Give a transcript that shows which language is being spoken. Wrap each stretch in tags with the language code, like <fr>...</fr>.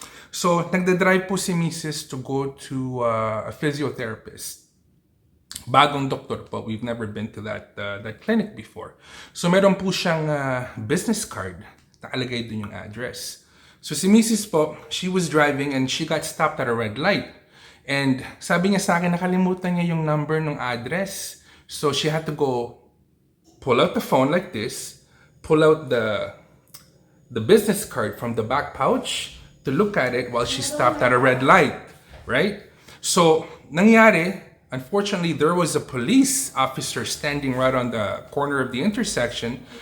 <tl>So, nagda-drive po si Mrs.</tl> <en>to go to a physiotherapist.</en> <tl>Bagong doktor po.</tl> <en>We've never been to that clinic before. So, meron po siyang business card.</en> <tl>Nakalagay dun yung address. So si Mrs. po,</tl> <en>she was driving and she got stopped at a red light.</en> <tl>And sabi niya sa akin, nakalimutan niya yung number ng address.</tl> <en>So she had to go pull out the phone like this, pull out the business card from the back pouch to look at it while she stopped at a red light, right? So nangyari, unfortunately, there was a police officer standing right on the corner of the intersection.</en>